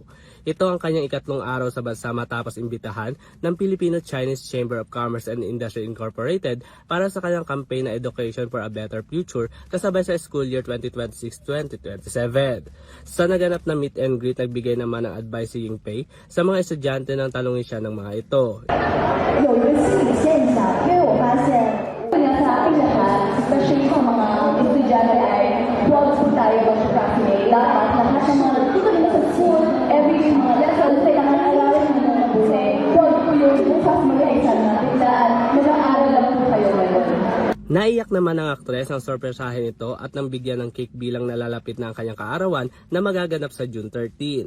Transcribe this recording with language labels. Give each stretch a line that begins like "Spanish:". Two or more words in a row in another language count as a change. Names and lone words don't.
Filipino: Ito ang kanyang ikatlong araw sa bansa matapos imbitahan ng Filipino-Chinese Chamber of Commerce and Industry Incorporated para sa kanyang campaign na Education for a Better Future kasabay sa school year 2026-2027. Sa naganap na
English: meet and greet,
Filipino: nagbigay naman ng advice si Yingfei sa mga estudyante nang talungin siya ng mga ito.
Chinese: 有一个心理现象，因为我发现不能
Filipino: sa pinlahan, especially sa mga estudyante ay huwag po tayo mag-procrastinate. Lahat sa mga natuto nila sa school, every mga lessons, kailangan aralin mo na mabuti. Huwag po yung bukas mag-exam natin daan, mag-aaral lang po kayo ngayon. Naiyak naman ang aktres ng sorpresahin ito at nang bigyan ng cake bilang nalalapit na ang kanyang kaarawan na magaganap sa June 13.